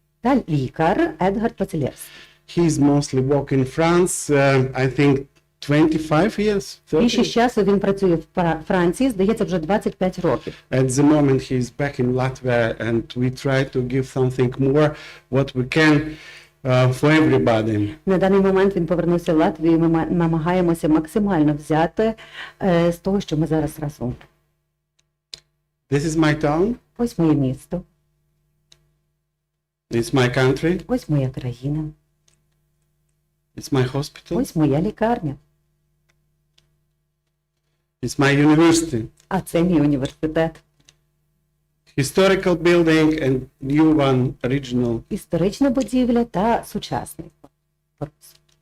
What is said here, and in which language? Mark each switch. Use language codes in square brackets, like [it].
[uk] Та лікар Едгард Василевський. [en] He's mostly work in France, I think 25 years. 30. [uk] Більшість часу він працює в Франції, здається, вже 25 років. [en] At the moment he's back in Latvia and we try to give something more what we can for everybody. [uk] На даний момент він повернувся в Латвію, і ми намагаємося максимально взяти з того, що ми зараз разом. [en] This is my town, [uk] Ось моє місто, [en] it's my country, [uk] ось моя країна, [en] it's my hospital, [uk] ось моя лікарня, [en] it's my university. [uk] а це мій університет. [en] Historical building and new one, regional. [uk] Історична будівля та сучасний корпус.